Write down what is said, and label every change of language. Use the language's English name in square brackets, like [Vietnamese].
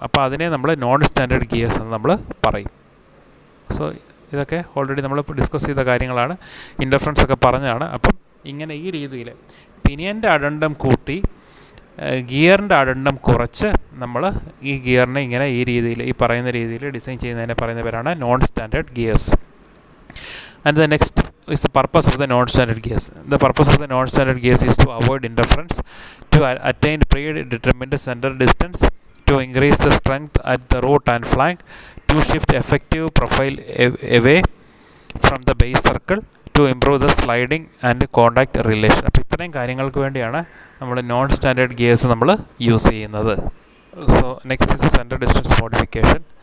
[Malayalam] അപ്പോൾ അതിനെ നമ്മൾ നോൺ സ്റ്റാൻഡേർഡ് ഗിയേഴ്സ് എന്ന് നമ്മൾ പറയും. സോ ഇതൊക്കെ ഓൾറെഡി നമ്മൾ ഡിസ്കസ് ചെയ്ത കാര്യങ്ങളാണ്, ഇൻ്റർഫറൻസ് ഒക്കെ പറഞ്ഞതാണ്. അപ്പം ഇങ്ങനെ ഈ രീതിയിൽ പിനിയൻ്റെ അടണ്ടം കൂട്ടി ഗിയറിൻ്റെ അടണ്ടം കുറച്ച് നമ്മൾ ഈ ഗിയറിനെ ഇങ്ങനെ ഈ രീതിയിൽ ഈ പറയുന്ന രീതിയിൽ ഡിസൈൻ ചെയ്യുന്നതിനെ പറയുന്ന പേരാണ് non standard gears. [English] And the next is the purpose of the non-standard gears. The purpose of the non-standard gears is to avoid interference, to attain predetermined center distance, to increase the strength at the root and flank, to shift effective profile away from the base circle, to improve the sliding and contact relation. [Malayalam] അപ്പോൾ ഇത്രയും കാര്യങ്ങൾക്ക് വേണ്ടിയാണ് നമ്മൾ non standard gears നമ്മൾ use ചെയ്യുന്നത്. [English] So next is centre distance modification.